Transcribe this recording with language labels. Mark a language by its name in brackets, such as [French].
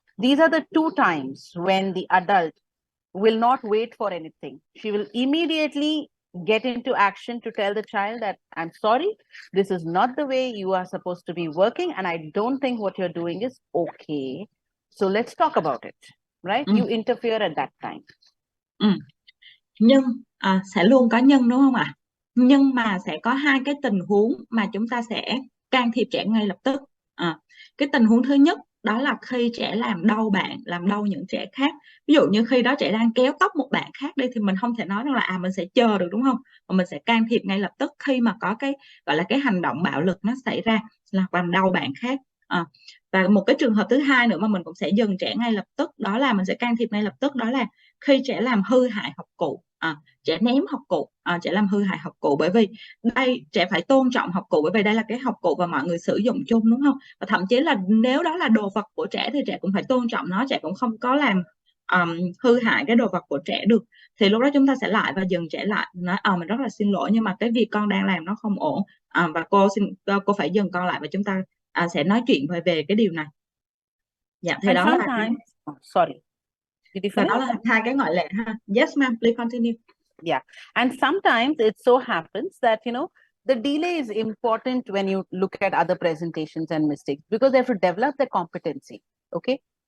[English] These are the two times when the adult will not wait for anything. She will immediately get into action to tell the child that, I'm sorry, this is not the way you are supposed to be working, and I don't think what you're doing is okay. So let's talk about it, right? You interfere at that time. [Vietnamese] Nhưng sẽ luôn có nhưng, đúng không ạ? Nhưng mà sẽ có hai cái tình huống mà chúng ta sẽ can thiệp trẻ ngay lập tức. Cái tình huống thứ nhất đó là khi trẻ làm đau bạn, làm đau những trẻ khác. Ví dụ như khi đó trẻ đang kéo tóc một bạn khác đi, thì mình không thể nói rằng là mình sẽ chờ được, đúng không? Mà mình sẽ can thiệp ngay lập tức khi mà có cái gọi là cái hành động bạo lực nó xảy ra, là làm đau bạn khác. Và một cái trường hợp thứ hai nữa mà mình cũng sẽ dừng trẻ ngay lập tức, đó là mình sẽ can thiệp ngay lập tức, đó là khi trẻ làm hư hại học cụ. Trẻ ném học cụ, trẻ làm hư hại học cụ, bởi vì đây trẻ phải tôn trọng học cụ, bởi vì đây là cái học cụ và mọi người sử dụng chung, đúng không? Và thậm chí là nếu đó là đồ vật của trẻ thì trẻ cũng phải tôn trọng nó, trẻ cũng không có làm hư hại cái đồ vật của trẻ được. Thì lúc đó chúng ta sẽ lại và dừng trẻ lại, nói mình rất là xin lỗi nhưng mà cái việc con đang làm nó không ổn, và cô phải dừng con lại và chúng ta sẽ nói chuyện về cái điều này. Dạ, thì [English] And [Vietnamese] đó là [English] sometimes, sorry, did you [Vietnamese] và [English] finish? [Vietnamese] đó là hai cái ngoại lệ ha. [English] Yes ma'am, please continue. Yeah. And sometimes it so happens that, the delay is important when you look at other presentations and mistakes, because they have to develop their competency. Okay.